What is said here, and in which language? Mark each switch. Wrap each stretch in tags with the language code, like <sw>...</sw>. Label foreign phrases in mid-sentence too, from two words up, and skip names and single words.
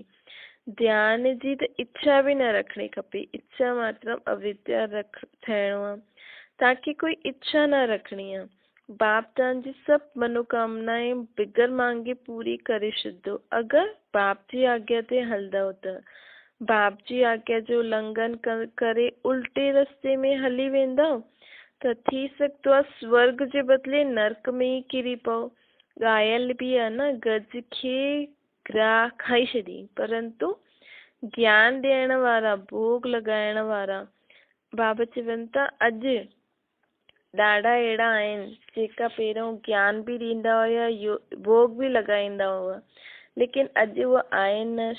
<sd>ध्यान जी त इच्छा बि न रखणी खपे। इच्छा मात्र अविद्या थियणो आहे। तव्हांखे कोई इच्छा न रखणी आहे। बाप तव्हांजी सभु मनोकामनाएं बिगर मांगे पूरी करे छॾंदो अगरि बाप जी आज्ञा ते हलंदव त। बाप जी आज्ञा जो उल्लंघन करे उल्टे रस्ते में हली वेंदव त थी सघंदो आहे स्वर्ग जे बदिले नर्क में ई किरी पओ। ॻायल बि आहे न, गज खे ग्राह खाई छॾी, परंतु ज्ञान ॾियण वारा, भोग लॻाइण वारा बाबा चवनि था अॼु ॾाढा अहिड़ा आहिनि जेका पहिरियों ज्ञान बि ॾींदा हुया, भोग बि लॻाईंदा हुआ, लेकिन अॼु उहे आहिनि न।</sd>